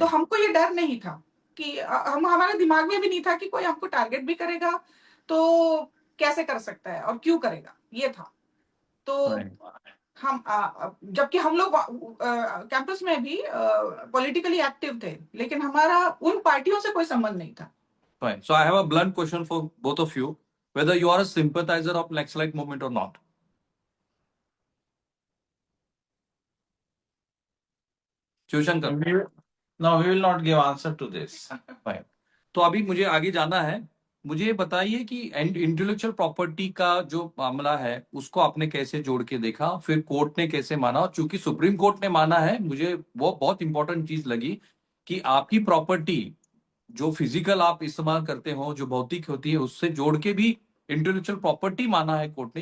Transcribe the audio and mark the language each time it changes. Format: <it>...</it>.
<hi>तो हमको ये डर नहीं था कि हम हमारे दिमाग में भी नहीं था कि कोई हमको टारगेट भी करेगा तो कैसे कर सकता है और क्यों करेगा, ये था। तो राइट। हम जबकि हम लोग कैंपस में भी पॉलिटिकली एक्टिव थे, लेकिन हमारा उन पार्टियों से कोई संबंध नहीं था।</hi> <en>Fine. So I have a blunt question for both of you, whether you are a sympathizer of Naxalite movement or not.</en> <hi>Shivshankar.</hi> <en>No, we will not give answer to this.</en> <hi>Fine. तो अभी मुझे आगे जाना है। मुझे बताइए कि इंटेलेक्चुअल प्रॉपर्टी का जो मामला है उसको आपने कैसे जोड़ के देखा, फिर कोर्ट ने कैसे माना, और चूंकि सुप्रीम कोर्ट ने माना है, मुझे वो बहुत इंपॉर्टेंट चीज लगी कि आपकी प्रॉपर्टी जो फिजिकल आप इस्तेमाल करते हो, जो भौतिक होती है, उससे जोड़ के भी इंटेलेक्चुअल प्रॉपर्टी माना है कोर्ट ने।</hi>